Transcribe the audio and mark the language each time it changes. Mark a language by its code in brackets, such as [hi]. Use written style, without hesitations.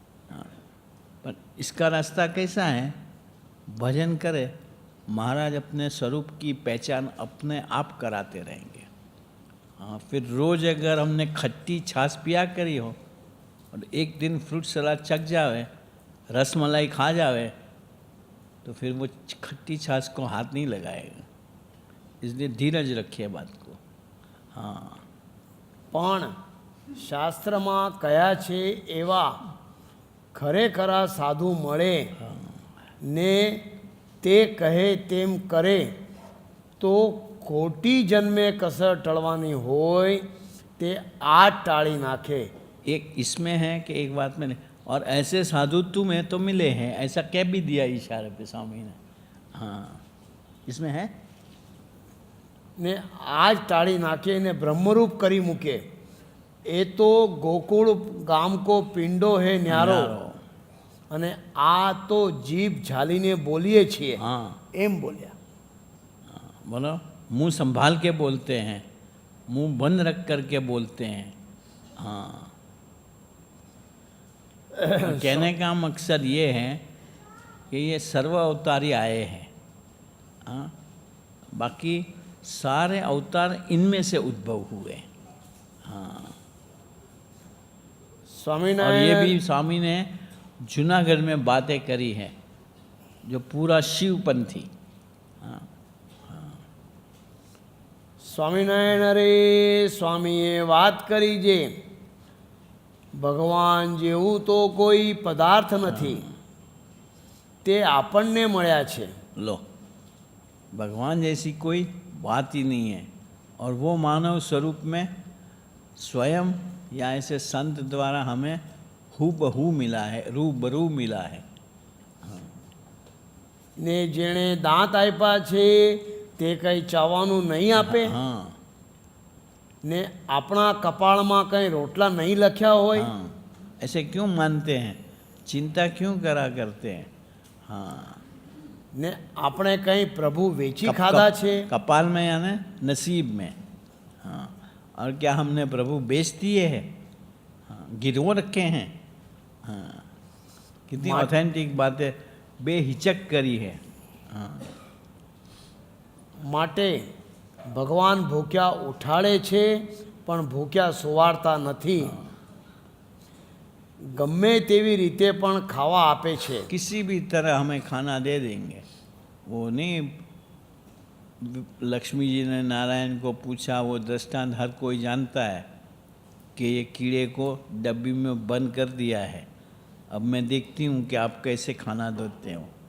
[hi] हाँ, पर इसका रास्ता कैसा है? भजन करे, महाराज अपने स्वरूप की पहचान अपने आप कराते रहेंगे। हाँ, फिर रोज़ अगर हमने खट्टी छाछ पिया करी हो और एक दिन फ्रूट सलाद चख जावे, रस मलाई खा जावे, तो फिर वो खट्टी छाछ को हाथ नहीं लगाएगा। इसलिए धीरज रखिए बात को। हाँ, [gu] પણ શાસ્ત્રમાં કયા છે એવા ખરેખરા સાધુ મળે ને તે કહે તેમ કરે તો ખોટી જન્મે કસર ટળવાની હોય તે આ ટાળી નાખે। [hi] एक इसमें है कि एक बात में नहीं, और ऐसे साधु तुम्हें तो मिले हैं, ऐसा कह भी दिया इशारे पे स्वामी ने। हाँ, इसमें है। [gu] ને આજ ટાળી નાખે ને બ્રહ્મરૂપ કરી મૂકે। એ તો ગોકુળ ગામ કો પિંડો હે ન્યારો અને આ તો જીભ ઝાલીને બોલીએ છીએ [hi] हाँ, [gu] એમ બોલ્યા। [hi] बोलो मुंह संभाल के बोलते हैं, मुंह बंद रख करके बोलते हैं। हाँ, कहने का मकसद ये है कि ये सर्व अवतारी आए हैं। हाँ, बाकी सारे अवतार इनमें से उद्भव हुए। हाँ, और ये [gu] સ્વામિનારાયણ [hi] भी स्वामी ने जूनागढ़ में बातें करी हैं, जो पूरा शिवपंथी। हाँ, [gu] સ્વામિનારાયણ રે સ્વામીએ વાત કરી ભગવાન જેવું તો કોઈ પદાર્થ નથી તે આપણને મળ્યા છે। [hi] लो, भगवान जैसी कोई बात ही नहीं है, और वो मानव स्वरूप में स्वयं या ऐसे संत द्वारा हमें हूबहू मिला है, रूबरू मिला है। [gu] ને જેણે દાંત આપ્યા છે તે કંઈ ચાવવાનું નહીં આપે [hi] हाँ, [gu] ને આપણા કપાળમાં કંઈ રોટલા નહીં લખ્યા હોય। [hi] हाँ, ऐसे क्यों मानते हैं? चिंता क्यों करा करते हैं? हाँ, [gu] ને આપણે કંઈ પ્રભુ વેચી ખાધા છે? [hi] कपाल में यानी नसीब में। हाँ, और क्या हमने प्रभु बेच दिए हैं? हाँ, गिरवो रखे हैं। हाँ, कितनी ऑथेंटिक बातें बेहिचक करी है। हाँ, [gu] માટે ભગવાન ભૂખ્યા ઉઠાડે છે પણ ભૂખ્યા સુવાડતા નથી. ગમે તેવી રીતે પણ ખાવા આપે છે. [hi] किसी भी तरह हमें खाना दे देंगे। वो नहीं, लक्ष्मी जी ने नारायण को पूछा, वो दृष्टांत हर कोई जानता है कि ये कीड़े को डब्बी में बंद कर दिया है, अब मैं देखती हूँ कि आप कैसे खाना देते हो।